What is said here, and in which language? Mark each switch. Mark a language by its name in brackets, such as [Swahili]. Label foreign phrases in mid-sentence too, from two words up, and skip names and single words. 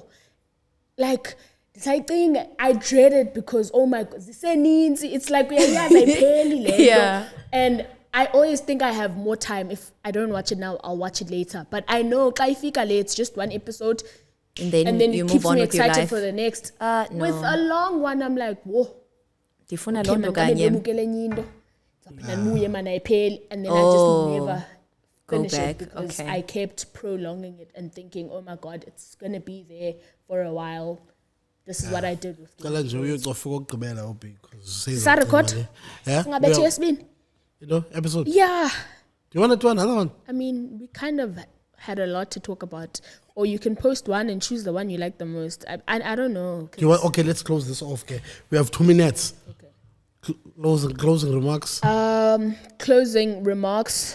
[English] Like, I think I dread it because, oh my God, it's like, Yeah. And I always think I have more time. If I don't watch it now, I'll watch it later. But I know, it's just one episode. And then And then you it move keeps on me with your excited life. for the next. No. With a long one, I'm like, whoa. [Xhosa] Ndifuna [English] Okay, [Xhosa] loo nto [English] man, [Xhosa] kanye. [Zulu] ngibukele enye into. [Xhosa] Zaphinda ndibuye, man, ayipheli. [English] And then I Oh. just never Go finish back, it because okay. I kept prolonging it and thinking, oh my God, it's gonna be there for a while. This is what I did with [Xhosa] cala nje uyocofa okugqibela because Sarecord? [English] yeah [Xhosa] Singabethe yesibini? [English] you know episode Yeah. do you want to do another one I mean, we kind of had a lot to talk about. Or you can post one and choose the one you like the most. I don't know. do you want okay let's close this off okay we have 2 minutes Okay. closing remarks Closing remarks.